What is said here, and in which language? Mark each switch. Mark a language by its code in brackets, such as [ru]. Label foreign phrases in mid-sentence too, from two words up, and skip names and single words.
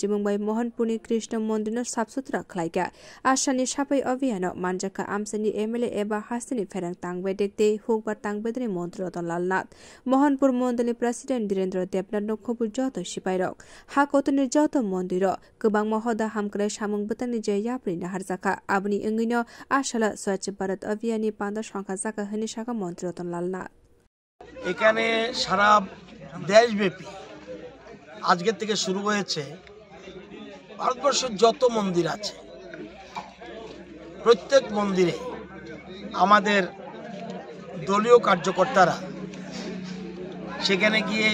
[trp] मुंबाइ मोहनपुरनि कृष्ण मन्दिर साफसुथ्रा ख्लायका आसानि साफाई अभियान मानजाका आमसानि एमएलए एबा हास्तेनि फेरां तांबाय देखते हुकबार तांबायदनि मन्त्री रतनलाल नाथ मोहनपुर मन्डलनि प्रेसिडेन्ट धीरेन्द्र देबनाथ नखबु जत सिपाइरक हाकतनि जत मन्दिर गोबां महदा हामक्राय सामुं बतनि जे याप्रि नाहारजाका आबनि इंगिनो आसाला स्वच्छ भारत अभियाननि पांदा संख्या जाका हनि शाखा मन्त्री रतनलाल नाथ [bn] এখানে সারা দেশব্যাপী আজকের থেকে শুরু হয়েছে ভারতবর্ষের যত মন্দির আছে প্রত্যেক মন্দিরে আমাদের দলীয় কার্যকর্তারা সেখানে গিয়ে